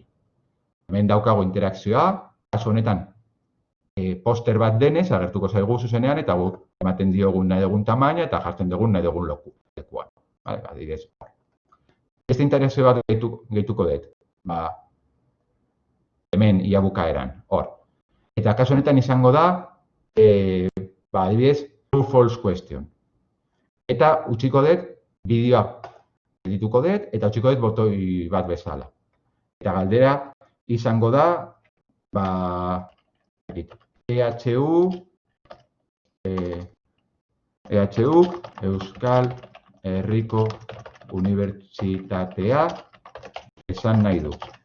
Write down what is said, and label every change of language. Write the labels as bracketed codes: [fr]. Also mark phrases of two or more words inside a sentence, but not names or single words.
[eu] Hemen daukago interakzioa, kasu honetan poster bat denez agertuko zaigu zuzenean eta guk ematen diogun nahi dugun tamaina eta jartzen dugun nahi dugun lekuan. Adibidez. Beste interakzio bat gehituko dut. Hemen ia bukaeran, hor. Eta kasu honetan izango da, adibidez, [en] true false question. [eu] Eta utziko dut, bideoa edituko dut, eta utziko dut botoi bat bezala. Eta galdera izango da, EHU, Euskal Herriko Unibertsitatea esan nahi du.